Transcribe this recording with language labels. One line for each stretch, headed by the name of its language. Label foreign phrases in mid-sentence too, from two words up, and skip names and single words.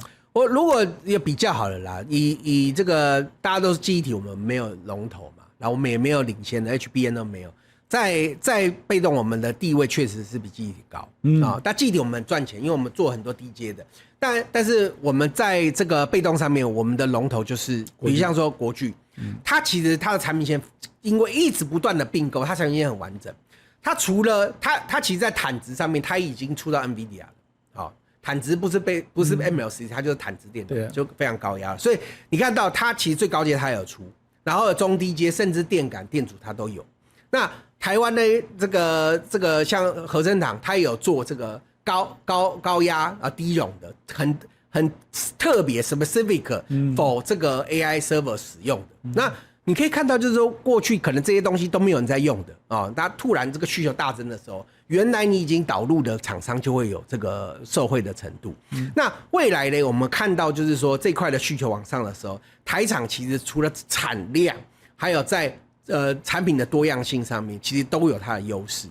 Chinese: 我如果也比較好了啦，以這個大家都是記憶體，我們沒有龍頭嘛，然後我們也沒有領先的 HBM 都沒有，在被動我們的地位確實是比記憶體高但記憶體我們賺錢，因為我們做很多低階的，但是我們在這個被動上面，我們的龍頭就是比如像說國巨。它其實它的產品線因為一直不斷的併購，它產品線很完整。它除了它其實在坦值上面，它已經出到 NVIDIA 了。好，坦值不是 MLC， 它就是坦值電腦，就非常高壓。所以你看到它其實最高階它有出，然後中低階甚至電感電阻它都有。那台灣呢，這個像和生堂，它也有做這個高壓低熔的，很特別
English: specific for
Chinese: 這個 AI server 使用的。那你可以看到，就是說過去可能這些東西都沒有人在用的那突然這個需求大增的時候，原來你已經導入的廠商就會有这個受惠的程度。那未來呢，我們看到就是說這塊的需求往上的時候，台廠其實除了產量，還有在產品的多樣性上面，其實都有它的優勢。